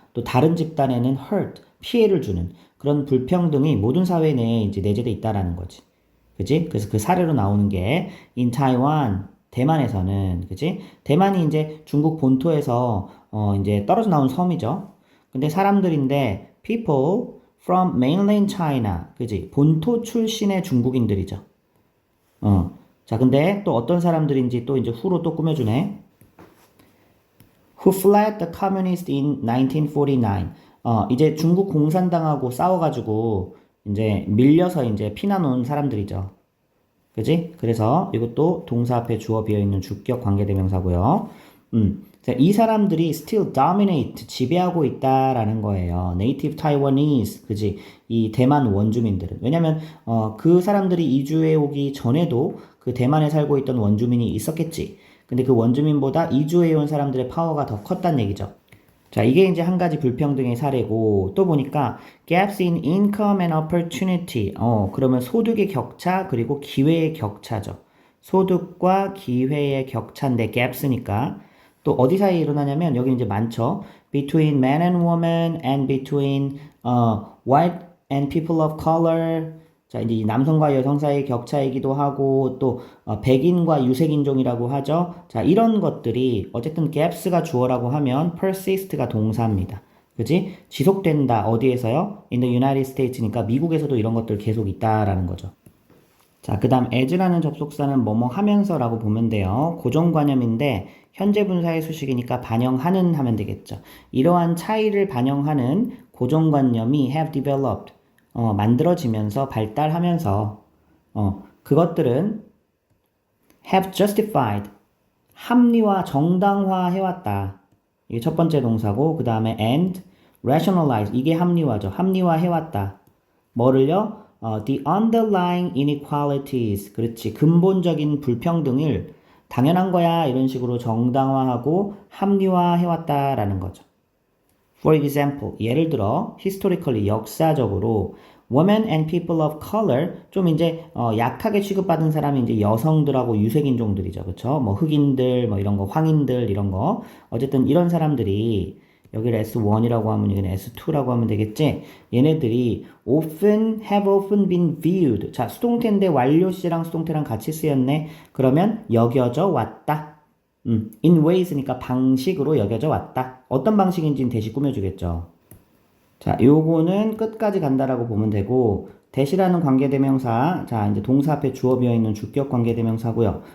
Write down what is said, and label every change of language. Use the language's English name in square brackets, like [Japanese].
[Korean] 또 다른 집단에는 hurt, 피해를 주는 그런 불평등이 모든 사회 내에 이제 내재돼 있다라는 거지. 그지? 그래서 그 사례로 나오는 게 [English] in Taiwan, [Korean] 대만에서는, 그지? 대만이 이제 중국 본토에서, 이제 떨어져 나온 섬이죠. 근데 사람들인데, [English] people from mainland China, [Korean] 그지? 본토 출신의 중국인들이죠. 자, 근데 또 어떤 사람들인지 또 이제 후로 또 꾸며주네. [English] Who fled the communists in 1949. [Korean] 이제 중국 공산당하고 싸워가지고 이제 밀려서 이제 피난 온 사람들이죠. 그지? 그래서 이것도 동사 앞에 주어 비어있는 주격 관계대명사고요. 자, 이 사람들이 [English] still dominate, [Korean] 지배하고 있다라는 거예요. [English] Native Taiwanese, [Korean] 그지? 이 대만 원주민들은. 왜냐면, 그 사람들이 이주해 오기 전에도 그 대만에 살고 있던 원주민이 있었겠지. 근데 그 원주민보다 이주해 온 사람들의 파워가 더 컸다는 얘기죠. 자, 이게 이제 한 가지 불평등의 사례고, 또 보니까 [English] gaps in income and opportunity. [Korean] 그러면 소득의 격차, 그리고 기회의 격차죠. 소득과 기회의 격차인데 gaps니까. 또 어디 사이에 일어나냐면, 여기 이제 많죠. [English] between man and woman and between white and people of color. [Korean] 자, 이제 남성과 여성 사이의 격차이기도 하고, 또, 백인과 유색인종이라고 하죠. 자, 이런 것들이, 어쨌든 gaps가 주어라고 하면 persist가 동사입니다. 그지? 지속된다. 어디에서요? [English] In the United States [Korean] 니까 미국에서도 이런 것들 계속 있다라는 거죠. 자, 그 다음 as라는 접속사는 뭐뭐 하면서라고 보면 돼요. 고정관념인데 현재 분사의 수식이니까 반영하는 하면 되겠죠. 이러한 차이를 반영하는 고정관념이 [English] have developed, [Korean] 만들어지면서 발달하면서 그것들은 [English] have justified, [Korean] 합리화, 정당화해왔다. 이게 첫 번째 동사고 그 다음에 [English] and rationalize, [Korean] 이게 합리화죠. 합리화해왔다. 뭐를요? [English] The underlying inequalities, [Korean] 그렇지. 근본적인 불평등을 당연한 거야 이런 식으로 정당화하고 합리화해왔다라는 거죠. [English] For example, [Korean] 예를 들어 historically, 역사적으로 [English] women and people of color, [Korean] 좀 이제 약하게 취급받은 사람이 이제 여성들하고 유색인종들이죠. 그쵸? 뭐 흑인들, 뭐 이런 거, 황인들 이런 거. 어쨌든 이런 사람들이 여기를 S1이라고 하면 여기는 S2라고 하면 되겠지? 얘네들이 [English] have often been viewed. [Korean] 자, 수동태인데 완료시랑 수동태랑 같이 쓰였네. 그러면 여겨져 왔다. [English] in ways [Korean] 니까 방식으로 여겨져 왔다. 어떤 방식인지는 대시 꾸며주겠죠. 자, 요거는 끝까지 간다라고 보면 되고, 대시라는 관계대명사, 자, 이제 동사 앞에 주어 비어있는 주격 관계대명사고요.